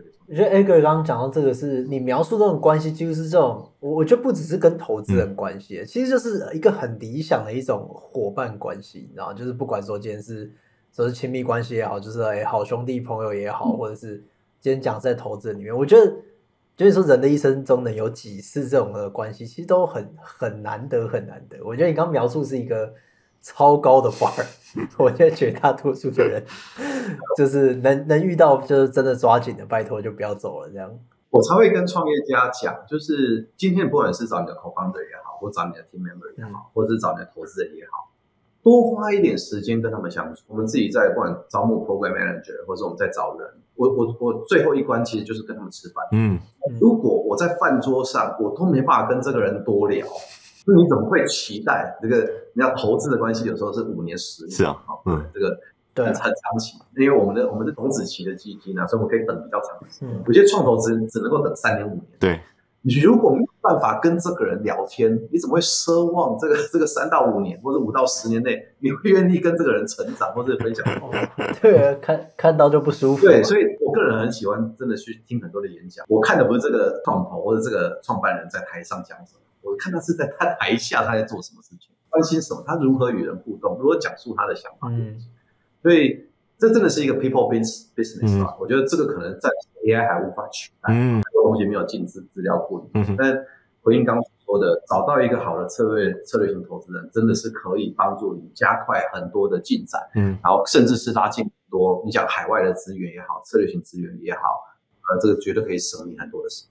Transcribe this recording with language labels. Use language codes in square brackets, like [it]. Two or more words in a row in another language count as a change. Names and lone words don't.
[zh] 我覺得 Edgar 剛剛講到這個是你描述這種關係，幾乎是這種，我覺得不只是跟投資人關係，其實就是一個很理想的一種夥伴關係，你知道，就是不管說今天是親密關係也好，就是好兄弟朋友也好，或者是今天講在投資人裡面，我覺得。就是說，人的一生中能有幾次這種的關係，其實都很難得，很難得。我覺得你剛描述是一個超高的 bar， 我覺得絕大多數的人就是能遇到，就是真的抓緊的，拜託就不要走了這樣。我才會跟創業家講，就是今天不管是找你的 co-founder 也好，或找你的 [en] team member [zh] 也好，或者是找你的投資人也好，多花一點時間跟他們相處。我們自己在不管招募 [en] program manager， [zh] 或者我們在找人。我最後一關其實就是跟他們吃飯。如果我在飯桌上我都沒辦法跟這個人多聊，那你怎麼會期待這個？你要投資的關係有時候是5年10年，是啊，這個很長期，因為我們是種子期的基金啊，所以我們可以等比較長的時間。有些創投只能夠等3年5年。對，你如果沒有辦法跟這個人聊天，你怎麼會奢望這個3到5年或者5到10年內，你會願意跟這個人成長或者分享？對，看到就不舒服。對，所以我個人很喜歡真的去聽很多的演講。我看的不是這個創投或者這個創辦人在台上講什麼，我看他是在他台下他在做什麼事情，關心什麼，他如何與人互動，如何講述他的想法。所以這真的是一個 [en] people business [zh] 吧。我覺得這個可能暫時 AI 還無法取代，很多東西沒有進資料庫裡。但回應剛剛說的，找到一個好的策略型投資人，真的是可以幫助你加快很多的進展，然後甚至是拉近很多你講海外的資源也好，策略型資源也好，這個絕對可以省你很多的時間。